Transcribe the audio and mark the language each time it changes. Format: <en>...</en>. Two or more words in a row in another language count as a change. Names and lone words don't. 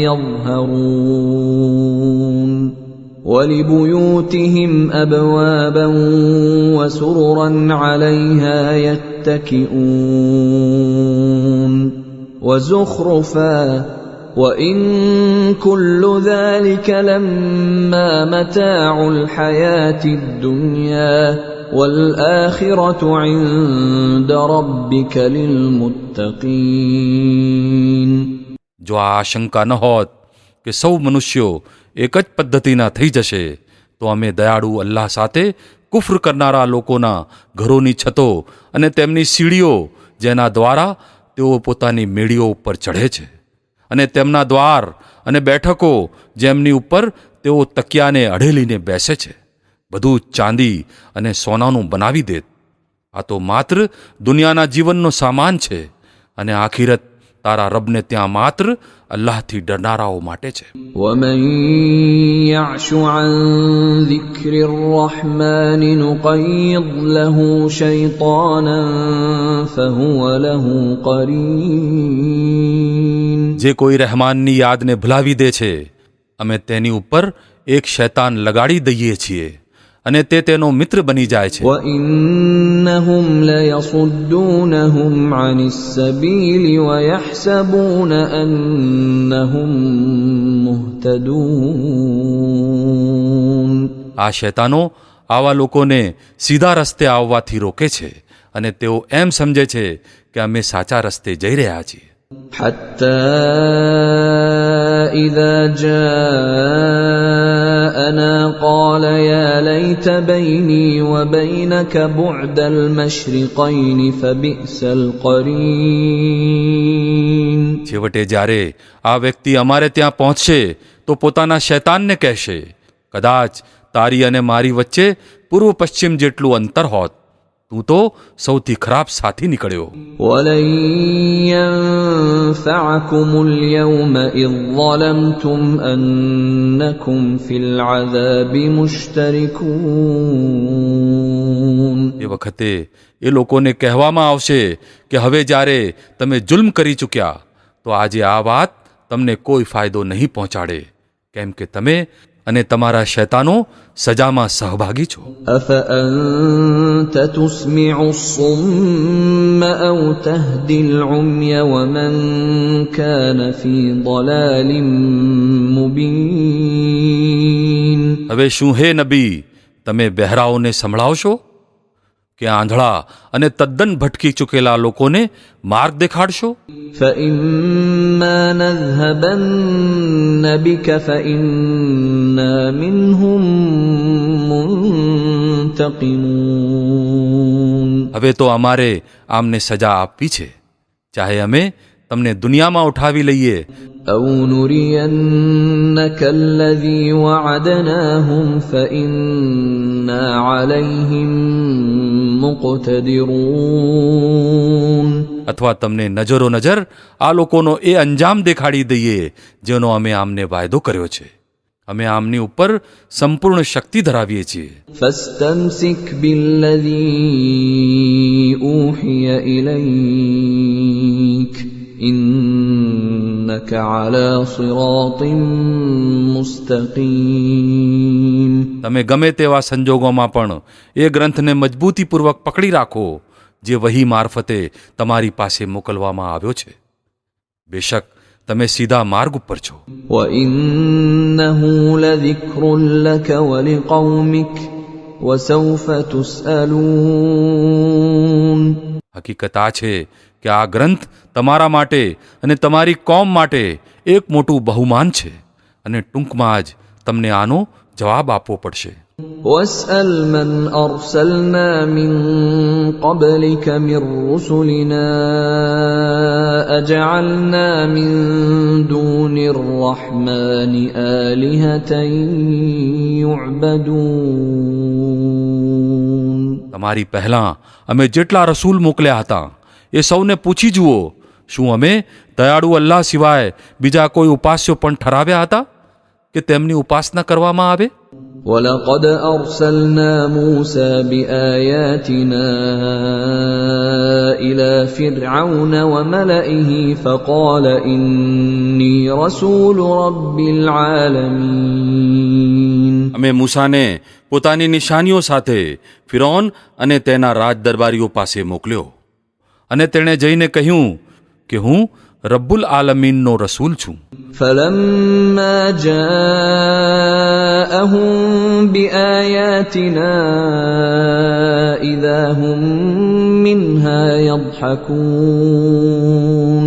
<ar>يظهرون ولبيوتهم أبوابا وسررا عليها يتكئون وزخرفا وإن كل ذلك لما متاع الحياة الدنيا والآخرة عند ربك للمتقين.</ar> <gu>જો આ આશંકા ન હોત કે સૌ મનુષ્યો એક જ પદ્ધતિના થઈ જશે તો અમે દયાળુ અલ્લાહ સાથે કુફર કરનારા લોકોના ઘરોની છતો અને તેમની સીડીઓ જેના દ્વારા તેઓ પોતાની મેળીઓ ઉપર ચઢે છે અને તેમના દ્વાર અને બેઠકો જેમની ઉપર તેઓ તકિયાને અઢેલીને બેસે છે, બધું ચાંદી અને સોનાનું બનાવી દેત. આ તો માત્ર દુનિયાના જીવનનો સામાન છે, અને આખિરત તારા રબને ત્યાં માત્ર અલ્લાહથી ડરનારાઓ માટે છે.</gu> <ar>ومن يعش عن ذكر الرحمن نقيض له شيطانا فهو له قرين.</ar> <gu>જે કોઈ રહેમાનની યાદને ભૂલાવી દે છે, અમે તેની ઉપર એક શૈતાન લગાડી દઈએ છીએ, અને તે તેનો મિત્ર બની જાય છે.</gu> <ar>وَإِنَّهُمْ لَيَصُدُّونَهُمْ عَنِ السَّبِيلِ وَيَحْسَبُونَ أَنَّهُمْ مُهْتَدُونَ.</ar> <gu>આ શૈતાનો આવા લોકોને સીધા રસ્તે આવવાથી રોકે છે, અને તેઓ એમ સમજે છે કે અમે સાચા રસ્તે જઈ રહ્યા છીએ.</gu> <ar>حتى إذا جاءنا قال يا ليت بيني وبينك بعد المشرقين فبئس القرين.</ar> <gu>છેવટે જ્યારે આ વ્યક્તિ અમારે ત્યાં પહોંચશે તો પોતાના શૈતાનને કહેશે, કદાચ તારી અને મારી વચ્ચે પૂર્વ પશ્ચિમ જેટલું અંતર હોત, તું તો સૌથી ખરાબ સાથી નીકળ્યો.</gu> <ar>ولن ينفعكم اليوم إذ ظلمتم أنكم في العذاب مشتركون.</ar> <gu>એ વખતે એ લોકોને કહેવામાં આવશે કે હવે જ્યારે તમે જુલ્મ કરી ચૂક્યા, તો આજે આ વાત તમને કોઈ ફાયદો નહીં પહોંચાડે, કેમ કે તમે અને તમારા શૈતાનો સજામાં સહભાગી છો.</gu> <ar>أفأنت تسمع الصم أو تهدي العمي ومن كان في ضلال مبين.</ar> <gu>હવે શું હે નબી, તમે બહેરાઓને સંભળાવશો કે આંધળા અને તદ્દન ભટકી ચૂકેલા લોકોને માર્ગ દેખાડશો?</gu> <ar>فإما نذهبن بك فإنا منهم منتقمون.</ar> <gu>હવે તો અમારે આમને સજા આપવી છે, ચાહે અમે તમને દુનિયામાં ઉઠાવી લઈએ</gu> <ar>أو نرينك الذي وعدناهم فإنا عليهم مقتدرون.</ar> <gu>અથવા તમને નજરો નજર આ લોકોનો એ અંજામ દેખાડી દઈએ જેનો અમે આમને વાયદો કર્યો છે. અમે આમની ઉપર સંપૂર્ણ શક્તિ ધરાવીએ છીએ.</gu> <ar>فاستمسك بالذي أوحي إليك إنك على صراط مستقيم.</ar> <gu>તમે ગમે તેવા સંજોગોમાં પણ એ ગ્રંથને મજબૂતીપૂર્વક પકડી રાખો જે વહી મારફતે તમારી પાસે મોકલવામાં આવ્યો છે. બેશક તમે સીધા માર્ગ ઉપર છો.</gu> <ar>وإنه لذكر لك ولقومك وسوف تسألون.</ar> <gu>હકીકત આ છે કે આ ગ્રંથ તમારા માટે અને તમારી કોમ માટે એક મોટું બહુમાન છે, અને ટૂંકમાં જ તમને આનો જવાબ આપવો પડશે.</gu> <ar>واسأل من أرسلنا من قبلك من رسلنا أجعلنا من دون الرحمن آلهة يعبدون.</ar> <gu>તમારી પહેલાં અમે જેટલા રસૂલ મોકલ્યા હતા એ સૌને પૂછી જુઓ, શું અમે દયાળુ અલ્લાહ સિવાય બીજા કોઈ ઉપાસ્યો પણ ઠરાવ્યા હતા કે તેમની ઉપાસના કરવામાં આવે?</gu> <ar>ولقد أرسلنا موسى بآياتنا إلى فرعون وملئه فقال إني رسول رب العالمين.</ar> <gu>અમે મૂસાને પોતાની નિશાનીઓ સાથે ફિરૌન અને તેના રાજ દરબારીઓ પાસે મોકલ્યો, અને તેણે જઈને કહ્યું કે હું રબ્બુલ આલમીનનો રસૂલ છું.</gu> <ar>فلما جاءهم بآياتنا إذا هم منها يضحكون.</ar>